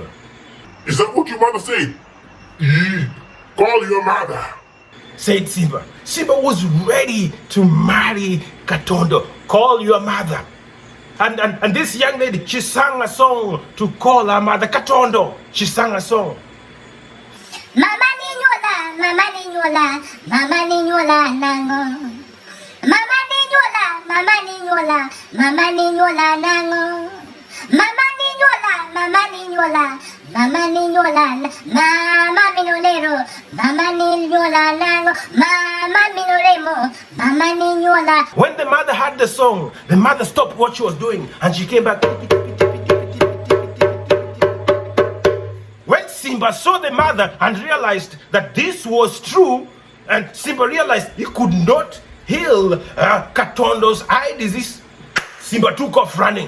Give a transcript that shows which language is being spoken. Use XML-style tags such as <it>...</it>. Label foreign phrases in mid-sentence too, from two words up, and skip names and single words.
<en>"Is that what your mother said? Call your mother," said Simba. Simba was ready to marry Katondo. Call your mother. And this young lady, she sang a song to call her mother. Katondo, she sang a song.</en> <luy>Mama ninyola, mama ninyola, mama ninyola nango. Mama ninyola, mama ninyola, mama ninyola nango. Mama ninyola, mama ninyola, mama ninyola, mama minolero, mama ninyola nango, mama minoremo, mama ninyola.</luy> <en>When the mother heard the song, the mother stopped what she was doing and she came back. When Simba saw the mother and realized that this was true, and Simba realized he could not heal Katondo's eye disease, Simba took off running.</en>